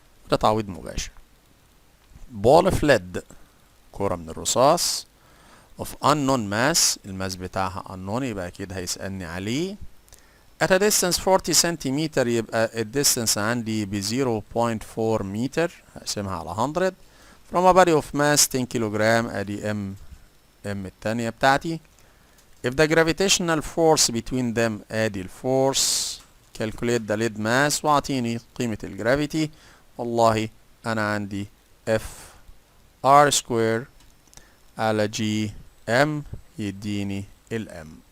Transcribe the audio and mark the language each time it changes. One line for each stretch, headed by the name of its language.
Arabic: ده تعويض مباشر.
English: ball of lead
Arabic: كرة من الرصاص
English: of unknown mass
Arabic: الماس بتاعها unknown يبقى أكيد هيسألني عليه
English: at a distance
Arabic: 40 سنتيمتر يبقى الديستنس عندي ب 0.4 متر هقسمها على 100
English: from a body of mass
Arabic: 10 كيلوغرام ادي ام التانية بتاعتي.
English: if the gravitational force between them
Arabic: ادي الفورس
English: calculate the lead mass
Arabic: واعطيني قيمة الجرافيتي. والله انا عندي F R square على G M يديني ال M.